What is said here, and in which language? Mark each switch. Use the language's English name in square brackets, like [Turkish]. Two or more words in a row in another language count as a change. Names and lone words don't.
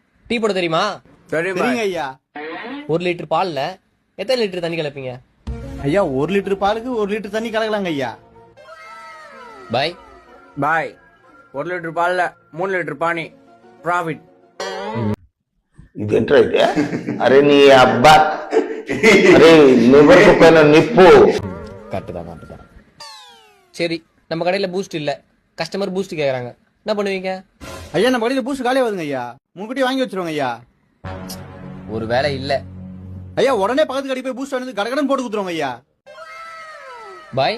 [Tamil] டீ போட தெரியுமா? சரிங்க ஐயா. 1 லிட்டர் பால்ல எத்தனை லிட்டர் தண்ணி கலப்பீங்க? ஐயா 1 லிட்டர் பாலுக்கு 1 லிட்டர் தண்ணி கலக்கலாங்க ஐயா. பாய் [Telugu] பாய் 1 లీటర్ పాల 3 లీటర్ పానీ ప్రాఫిట్. ఇదేంట్రా ఇది? అరే నీ అబ్బా, అరే లివర్ పైన నిప్పు. [Tamil] கரெக்ட் தான். சரி, நம்ம கடையில பூஸ்ட் இல்ல, கஸ்டமர் பூஸ்ட் கேக்குறாங்க, என்ன பண்ணுவீங்க? ஐயா நம்ம கடையில பூஸ்ட் காலியா வருதுங்க ஐயா, முன்கூட்டியே வாங்கி வச்சிருவாங்க ஐயா. ஒரு வேலை இல்ல ஐயா, உடனே பக்கத்து கடைக்கு போய் பூஸ்ட் வந்து கடகடன் போட்டு குடுத்துருவாங்க ஐயா. பாய்